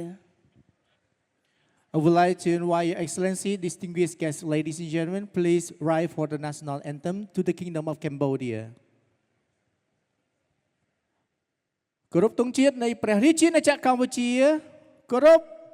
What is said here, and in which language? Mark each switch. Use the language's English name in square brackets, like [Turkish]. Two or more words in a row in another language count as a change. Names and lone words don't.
[English] I would like to invite Your Excellency, distinguished guests, ladies and gentlemen, please rise for the national anthem to the Kingdom of Cambodia. [Khmer] គោរពទង់ជាតិនៃព្រះរាជាណាចក្រកម្ពុជាគោរព